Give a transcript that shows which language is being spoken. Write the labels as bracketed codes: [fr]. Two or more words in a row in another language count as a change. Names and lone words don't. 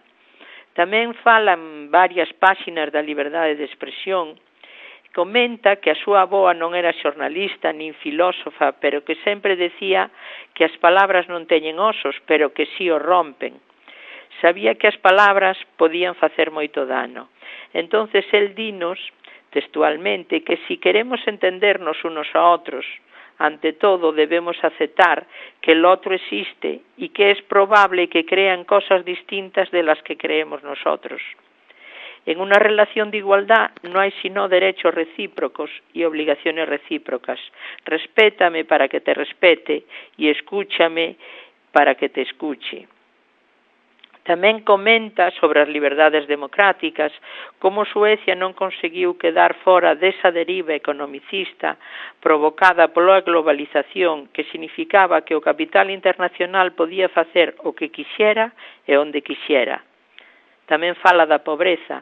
[gl] Tamén fala en varias páxinas da liberdade de expresión, comenta que a súa avoa non era xornalista nin filósofa, pero que sempre decía que as palabras non teñen osos, pero que si os rompen. Sabía que as palabras podían facer moito dano. [es] Entonces, el dinos textualmente que si queremos entendernos unos a otros, ante todo debemos aceptar que el otro existe y que es probable que crean cosas distintas de las que creemos nosotros. En una relación de igualdad no hay sino derechos recíprocos y obligaciones recíprocas. Respétame para que te respete y escúchame para que te escuche. [gl] Tamén comenta sobre as liberdades democráticas, como Suecia non conseguiu quedar fora desa deriva economicista provocada pola globalización, que significaba que o capital internacional podía facer o que quixera e onde quixera. Tamén fala da pobreza.